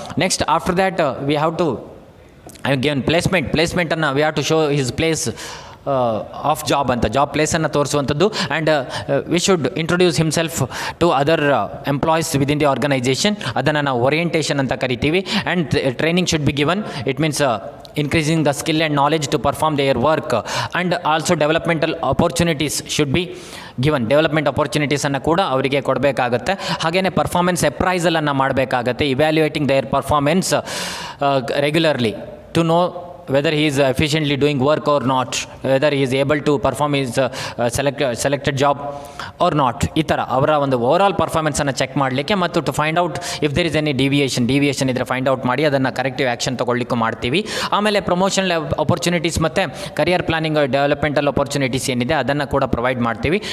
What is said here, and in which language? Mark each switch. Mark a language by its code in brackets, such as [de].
[en] next after that we have to given ಪ್ಲೇಸ್ಮೆಂಟನ್ನು we have to show his place of job ಅಂತ, [kn] job ಪ್ಲೇಸನ್ನು ತೋರಿಸುವಂಥದ್ದು. [en] And we should introduce himself to other employees within the organisation. [kn] ಅದನ್ನು ನಾವು orientation ಅಂತ ಕರಿತೀವಿ. [en] And training should be given. It means increasing the skill and knowledge to perform their work, and also developmental opportunities should be given. [kn] Development ಅಪರ್ಚುನಿಟೀಸನ್ನು ಕೂಡ ಅವರಿಗೆ ಕೊಡಬೇಕಾಗತ್ತೆ. ಹಾಗೆಯೇ performance ಅಪ್ರೈಸಲನ್ನು ಮಾಡಬೇಕಾಗತ್ತೆ, [en] Evaluating their performance regularly to know whether he is efficiently doing work or not, whether he is able to perform his selected job or not. [kn] ಈ ಥರ ಅವರ ಒಂದು overall ಪರ್ಫಾರ್ಮೆನ್ಸನ್ನು check ಮಾಡಲಿಕ್ಕೆ ಮತ್ತು [en] to find out if there is any deviation [kn] ಇದ್ದರೆ find out ಮಾಡಿ ಅದನ್ನು corrective action ತೊಗೊಳ್ಲಿಕ್ಕೂ ಮಾಡ್ತೀವಿ. ಆಮೇಲೆ ಪ್ರಮೋಷನಲ್ ಅಪರ್ಚುನಿಟೀಸ್ ಮತ್ತು ಕರಿಯರ್ ಪ್ಲಾನಿಂಗ್ ಡೆವಲಪ್ಮೆಂಟಲ್ ಅಪರ್ಚುನಿಟೀಸ್ ಏನಿದೆ ಅದನ್ನು ಕೂಡ ಪ್ರೊವೈಡ್ ಮಾಡ್ತೀವಿ.